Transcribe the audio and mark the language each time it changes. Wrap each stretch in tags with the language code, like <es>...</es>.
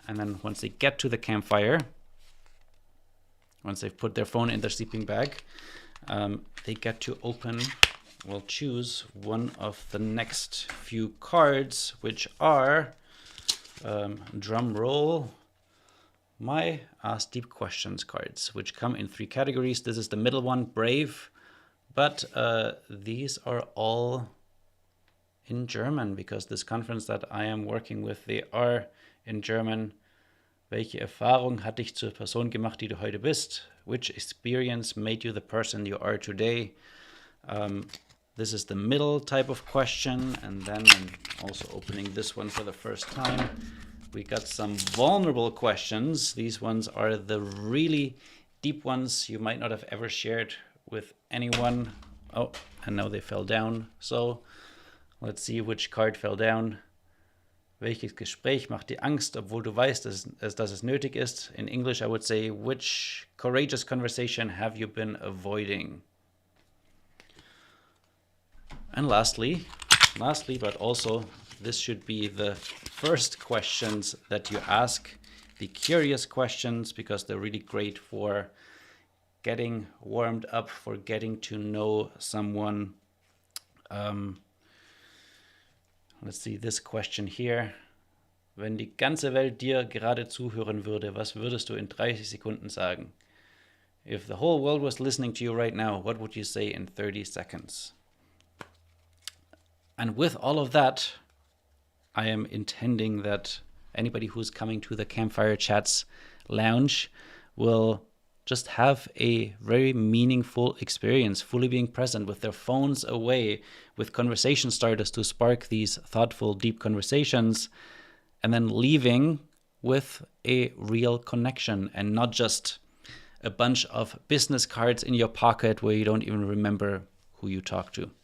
<en>And then once they get to the campfire, once they've put their phone in their sleeping bag, they get to open, well, choose one of the next few cards, which are, drum roll, my Ask Deep Questions cards, which come in 3 categories. This is the middle one, Brave, but these are all in German, because this conference that I am working with, they are in German.</en> <de>Welche Erfahrung hat dich zur Person gemacht, die du heute bist?</de> <en>Which experience made you the person you are today? This is the middle type of question. And then I'm also opening this one for the first time. We got some vulnerable questions. These ones are the really deep ones you might not have ever shared with anyone. Oh, and now they fell down. So let's see which card fell down.</en> <de>Welches Gespräch macht dir Angst, obwohl du weißt, dass es nötig ist?</de> <en>In English, I would say, which courageous conversation have you been avoiding? And lastly, but also, this should be the first questions that you ask, the curious questions, because they're really great for getting warmed up, for getting to know someone. Let's see this question here.</en> <de>Wenn die ganze Welt dir gerade zuhören würde, was würdest du in 30 Sekunden sagen?</de> <en>If the whole world was listening to you right now, what would you say in 30 seconds? And with all of that, I am intending that anybody who's coming to the Campfire Chats Lounge will just have a very meaningful experience, fully being present with their phones away, with conversation starters to spark these thoughtful, deep conversations, and then leaving with a real connection and not just a bunch of business cards in your pocket where you don't even remember who you talked to.</en>